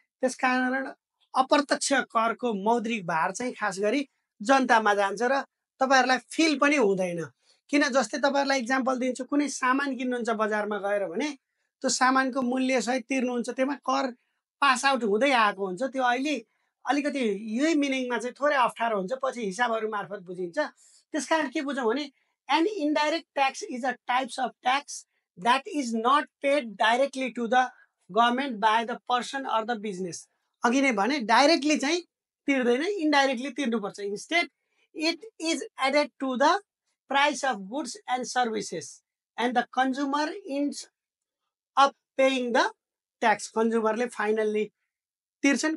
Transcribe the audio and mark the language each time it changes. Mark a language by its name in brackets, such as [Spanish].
[Nepali] त्यसकारण अप्रत्यक्ष करको मौद्रिक भार चाहिँ खास गरी जनतामा जान्छ र तपाईहरुलाई फिल पनि हुँदैन। किन, जस्तै तपाईहरुलाई इक्जाम्पल दिन्छु, कुनै सामान किन्नुहुन्छ बजारमा गएर भने त्यो सामानको मूल्य सहित तिर्नुहुन्छ, त्यसमा कर पास आउट हुँदै आएको हुन्छ। त्यो अहिले अलिकति यही मिनिङमा चाहिँ थोरै अप्ठ्यारो हुन्छ, पछि हिसाबहरू मार्फत बुझिन्छ। त्यसकारण के बुझौँ भने [English] An indirect tax is a types of tax that is not paid directly to the government by the person or the business. [Nepali] अघि नै भने डाइरेक्टली चाहिँ तिर्दैन, इन्डाइरेक्टली तिर्नुपर्छ। [English] Instead it is added to the price of goods and services and the consumer ends of paying the tax. [Nepali] कन्ज्युमरले finally तिर्छन्।